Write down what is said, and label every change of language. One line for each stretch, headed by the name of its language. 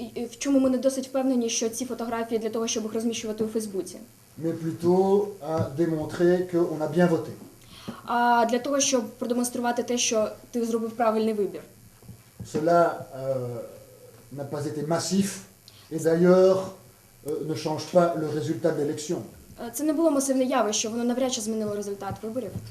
Ukrainian: В чому ми не досить впевнені, що ці фотографії для того, щоб їх розміщувати у Фейсбуці.
French: Mais plutôt à démontrer qu'on a bien voté.
Ukrainian: А для того, щоб продемонструвати те, що ти зробив правильний вибір.
French: Cela n'a pas été massif et d'ailleurs ne change pas le résultat de l'élection.
Ukrainian: Це не було масивне явище, воно навряд чи змінило результат виборів.